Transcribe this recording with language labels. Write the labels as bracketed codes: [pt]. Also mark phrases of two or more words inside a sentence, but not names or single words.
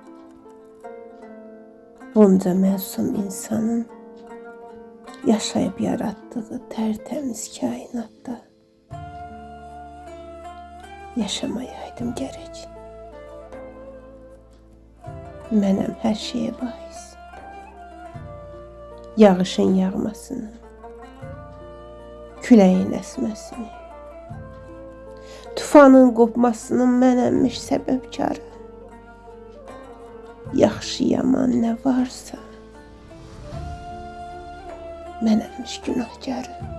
[tr] Bunca məsum insanın yaşayıp yarattığı tertemiz kainatta yaşamayaydım gerek. [az] Mənəm her şeye bahis. Yağışın yağmasını, küləyin əsməsini, tufanın qopmasının mənəmmiş səbəbkarı. Yaxşı yaman nə varsa mənəmmiş günahkarı.